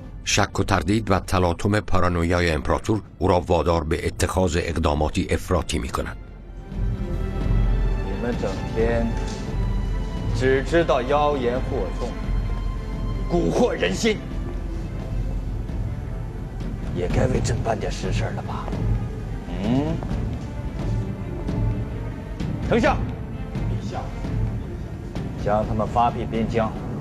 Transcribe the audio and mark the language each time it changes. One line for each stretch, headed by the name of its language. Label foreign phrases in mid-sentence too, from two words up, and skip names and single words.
Persian: شک و تردید و تلاطم پارانویای امپراطور او را وادار به اتخاذ اقداماتی افراطی می‌کند.
Chinese: 你们整天只知道妖言惑众，蛊惑人心，也该为朕办点实事了吧？丞相，陛下，将他们发配边疆。